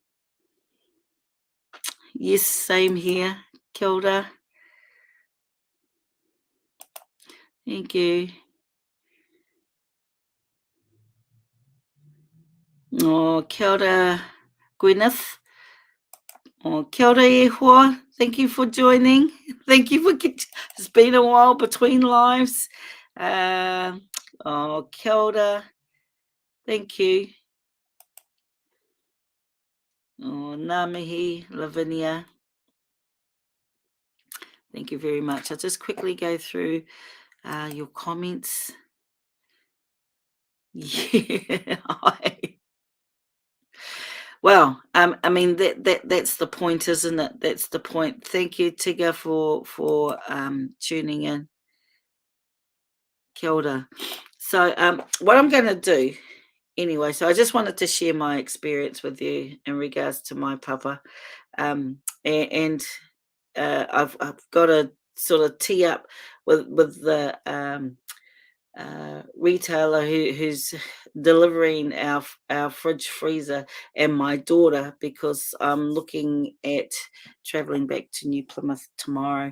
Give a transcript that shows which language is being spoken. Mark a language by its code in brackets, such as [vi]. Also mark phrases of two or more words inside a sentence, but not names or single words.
[en] Yes, same here. Kilda. Thank you. Oh, Kilda Gwyneth. [mi] Oh, kia ora e hoa. [en] Thank you for joining. Thank you for it's been a while between lives. [mi] Kia ora. [en] Thank you. [mi] Oh, ngā mihi, Lavinia. [en] Thank you very much. I'll just quickly go through your comments. Yeah. Well, I mean that's the point, isn't it? That's the point. Thank you, Tigger, for tuning in. [mi] Kia ora. [en] So what I'm going to do anyway, so I just wanted to share my experience with you in regards to my papa, and I've got to sort of tee up with the retailer who's delivering our fridge freezer and my daughter, because I'm looking at travelling back to New Plymouth tomorrow.